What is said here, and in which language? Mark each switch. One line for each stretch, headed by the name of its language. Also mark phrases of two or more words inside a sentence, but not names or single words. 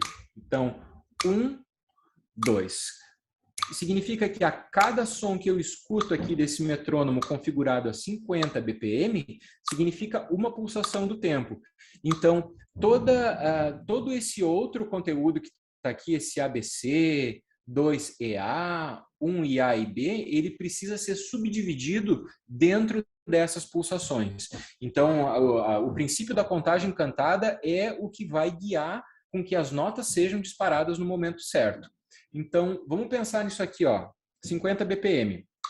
Portuguese: Então, 1, 2. Significa que a cada som que eu escuto aqui desse metrônomo configurado a 50 BPM, significa uma pulsação do tempo. Então, todo esse outro conteúdo que está aqui, esse ABC, 2EA, 1IA e B, ele precisa ser subdividido dentro dessas pulsações. Então, o princípio da contagem cantada é o que vai guiar com que as notas sejam disparadas no momento certo. Então, vamos pensar nisso aqui, ó. 50 BPM.